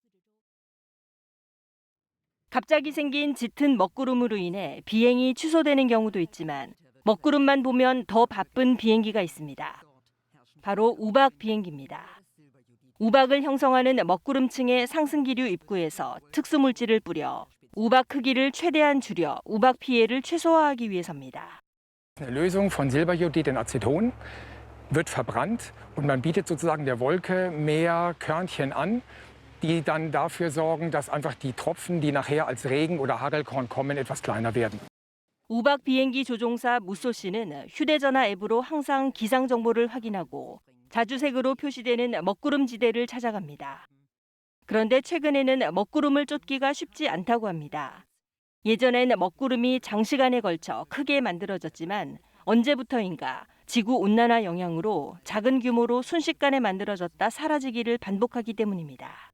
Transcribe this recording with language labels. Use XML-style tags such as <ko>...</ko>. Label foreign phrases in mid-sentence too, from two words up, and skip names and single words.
<ko>갑자기 생긴 짙은 먹구름으로 인해 비행이 취소되는 경우도 있지만 먹구름만 보면 더 바쁜 비행기가 있습니다. 바로 우박 비행기입니다. 우박을 형성하는 먹구름층의 상승기류 입구에서 특수물질을 뿌려 우박 크기를 최대한 줄여 우박 피해를 최소화하기 위해서입니다.</ko> <de>Eine Lösung von Silberjodid in Aceton wird verbrannt und man bietet sozusagen der Wolke mehr Körnchen an, die dann dafür sorgen, dass einfach die Tropfen, die nachher als Regen oder Hagelkorn kommen, etwas kleiner werden.</de> <ko>우박 비행기 조종사 무소 씨는 휴대전화 앱으로 항상 기상 정보를 확인하고 자주색으로 표시되는 먹구름 지대를 찾아갑니다. 그런데 최근에는 먹구름을 쫓기가 쉽지 않다고 합니다. 예전엔 먹구름이 장시간에 걸쳐 크게 만들어졌지만 언제부터인가 지구온난화 영향으로 작은 규모로 순식간에 만들어졌다 사라지기를 반복하기 때문입니다.</ko>